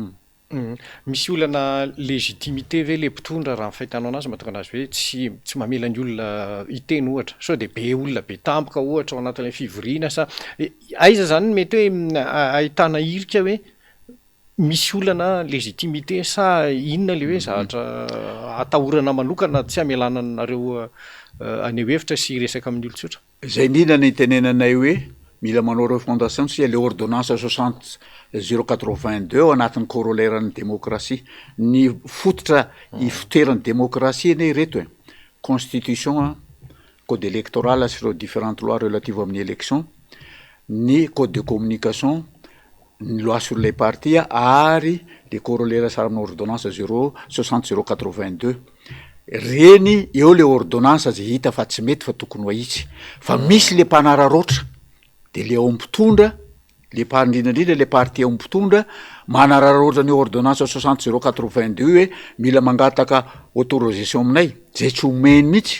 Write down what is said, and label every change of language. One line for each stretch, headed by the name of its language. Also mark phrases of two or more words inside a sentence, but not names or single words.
Malagasy: Misy olana légitimité ve le mpitondra raha fahitanao anazy mahatonga anazy hoe tsy mamela ny olona hiteny ohatra, sao de be olona be tampoka ohatra ao anatin'ilay fivoriana sa aiza zany mety hoe ahitana irika hoe misy olana légitimité sa inona le hoe zavatra atahorana manokana tsy hamelana anareo aneho hevitra sy resaka amin'ny olon-tsotra. Zay indrindra ny tenenanay hoe mila manao refondation sy le ordonnance 60/082 ao anatin'ny corollaire-ny démocratie. Ny fototra ifitoeran'ny démocratie ane reto constitution,
French: code électoral
Malagasy: sy ireo
French: différentes lois relatives
Malagasy: amin'ny élection, ny
French: code de communication,
Malagasy: ny
French: loi sur les partis
Malagasy: ary le corollaire sara amin'ny ordonnance 60/082. Reny eo le ordonnance zay hita fa tsy mety fa tokony ho ahitsy. Fa misy le mpanararoatra de le ao mpitondra, le indrindrandrindra le parti ao mpitondra manararoatra ny ordonnance 60/082 hoe mila mangataka autorisation aminay, zay tsy omeny mihitsy.